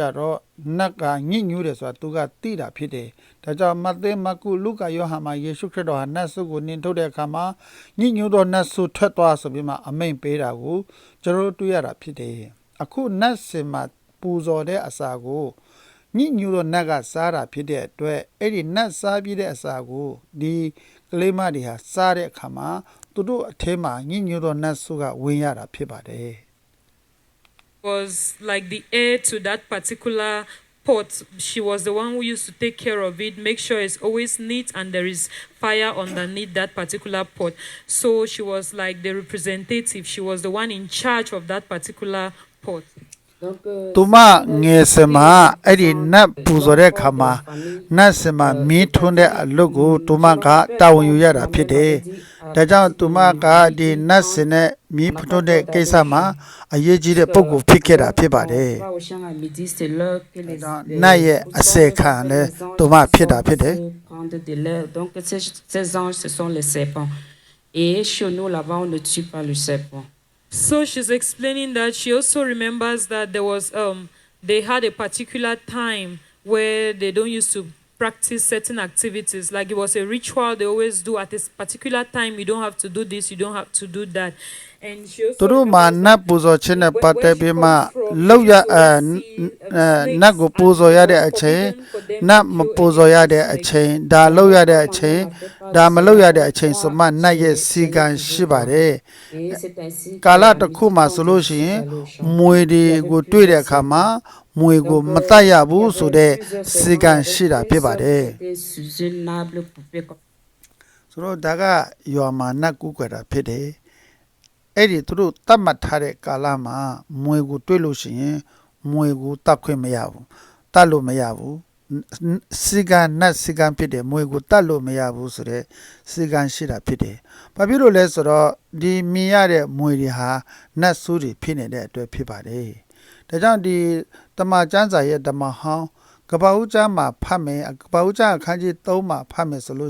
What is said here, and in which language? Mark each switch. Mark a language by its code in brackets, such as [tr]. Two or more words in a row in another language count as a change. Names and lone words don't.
[my] တော့နတ်ကညစ်ညူးတယ်ဆိုတာသူကသိတာဖြစ်တယ်ဒါကြောင့်မဿဲမကုလုကာယောဟန်မှာယေရှုခရစ်တော်ဟာနတ်ဆုကိုနင်းထုတ်တဲ့အခါမှာညစ်ညူးသောနတ်ဆုထွက်သွားဆိုပြီးမှအမိန့်ပေးတာကိုကျွန်တော်တို့တွေ့ရတာဖြစ်တယ်အခုနတ်စင်မှာပူဇော်တဲ့အစာကိုညစ်ညူးသောနတ်ကစားတာဖြစ်တဲ့အတွက်အဲ့ဒီနတ်စားပြီးတဲ့အစာကိုဒီကလေးမတွေဟာစားတဲ့အခါမှာသူတို့အထဲမှာညစ်ညူးသောနတ်ဆုကဝင်ရတာဖြစ်ပါတယ် [en] Was like the heir to that particular pot. She was the one who used to take care of it, make sure it's always neat and there is fire underneath that particular pot. So she was like the representative. She was the one in charge of that particular pot. [fr] Donc, [my] သူမငယ်စမှာအဲ့ဒီနတ်ပူဇော်တဲ့အခါမှာနတ်စမှာမီးထွန်းတဲ့အလုပ်ကိုသူမကတာဝန်ယူရတာဖြစ်တယ်။ဒါကြောင့်သူမကဒီနတ်စနဲ့မီးထွန်းတဲ့ကိစ္စမှာအရေးကြီးတဲ့ပုံကိုဖြစ်ခဲ့တာဖြစ်ပါတယ် [fr] va au champ à midi, c'est l'heure que les [my] ။နတ်ရဲ့အစေခံလဲသူမဖြစ်တာဖြစ်တယ် [fr] prendre de l'air. Donc, ces anges, ce sont les serpents. Et chez nous, là-bas, on ne tue pas le serpent. [en] So she's explaining that she also remembers that there was they had a particular time where they don't used to practice certain activities. Like it was a ritual they always do at a particular time. You don't have to do this, you don't have to do that. And she also [my] သူတို့မှာနတ်ပူဇော်ခြင်းနဲ့ပတ်သက်ပြီးမှလောက်ရနတ်ကိုပူဇော်ရတဲ့အချိန်နတ်မပူဇော်ရတဲ့အချိန်ဒါလောက်ရတဲ့အချိန်ဒါမလောက်ရတဲ့အချိန်ဆိုမှနတ်ရဲ့စီကံရှိပါတယ် [fr] Et c'est ainsi [my] ကာလတစ်ခုမှာဆိုလို့ရှိရင်မွေတွေကိုတွေ့တဲ့အခါမှာမွေကိုမတတ်ရဘူးဆိုတဲ့စီကံရှိတာဖြစ်ပါတယ် [fr] c'était sous une arbre coupé comme [my] ဆိုတော့ဒါကရွာမှာနတ်ကူးကွယ်တာဖြစ်တယ်အဲ့ဒီသူတို့တတ်မှတ်ထားတဲ့ကာလမှာမွေကိုတွေ့လို့ရှိရင် မွေကိုတတ်ခွင့်မရဘူးတတ်လို့မရဘူးစီကံနတ်စီကံဖြစ်တယ်မွေကိုတတ်လို့မရဘူးဆိုတဲ့စီကံရှိတာဖြစ်တယ်ဘာဖြစ်လို့လဲဆိုတော့ဒီမြင်ရတဲ့မွေတွေဟာနတ်ဆိုးတွေဖြစ်နေတဲ့အတွက်ဖြစ်ပါတယ်ဒါကြောင့်ဒီတမန်ကျမ်းစာရဲ့ဓမ္မဟောင်းကပ္ပဦးကျမ်းမှာဖတ်မယ်ကပ္ပဦးကျမ်းအခန်းကြီး3မှာဖတ်မယ်ဆိုလို့